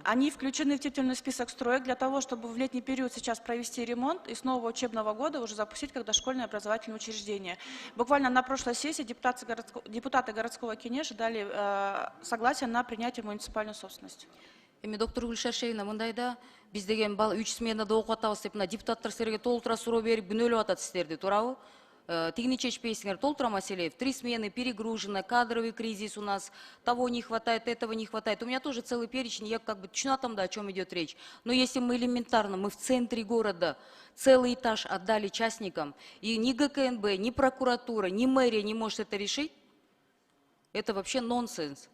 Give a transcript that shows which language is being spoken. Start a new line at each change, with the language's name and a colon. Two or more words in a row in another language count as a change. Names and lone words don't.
Russian: Они включены в титульный список строек для того, чтобы в летний период сейчас провести ремонт и с нового учебного года уже запустить как дошкольное образовательное учреждение. Буквально на прошлой сессии депутаты городского Кенеша дали согласие на принятие муниципальной собственности.
Kyrgyz: Доктор Ульшашевна, мындайда биз деген 3 сменада окуп атабыз деп депутаттар силерге толтура суроо берип күнөөлөп атат сиздерди, туурабы? Тигини чечпейсиңер, толтура маселе.
Russian: В 3 смены перегружено, кадровый кризис у нас, того не хватает, этого не хватает. У меня тоже целый перечень, я как бы чунатам, да, о чем идет речь. Но если мы элементарно, мы в центре города целый этаж отдали частникам, и ни ГКНБ, ни прокуратура, ни мэрия не может это решить, это вообще нонсенс.